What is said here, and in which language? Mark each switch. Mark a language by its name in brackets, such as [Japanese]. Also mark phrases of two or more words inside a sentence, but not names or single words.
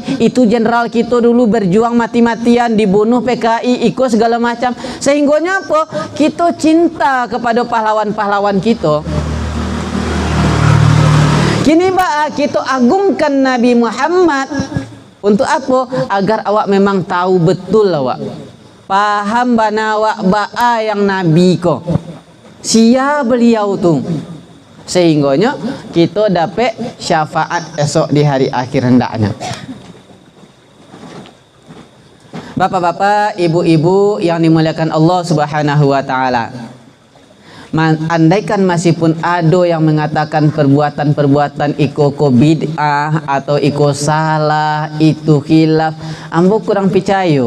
[Indonesian] Itu jenderal kita dulu berjuang mati-matian, dibunuh PKI, ikut segala macam. Sehingga apa? Kita cinta kepada pahlawan-pahlawan kita. Kini kita agungkan Nabi Muhammad. [Minangkabau] Untuk apa? Agar awak memang tahu betul awak, paham bana awak ba'a yang Nabi ko sia beliau tu, [Indonesian] sehingganya kita dapat syafaat esok di hari akhir hendaknya. Bapak-bapak, ibu-ibu yang dimuliakan Allah [Arabic] سبحانه وتعالى, [Indonesian] andaikan masih pun ada yang mengatakan perbuatan-perbuatan iko bid'ah atau iko salah, itu khilaf, ambo kurang percaya.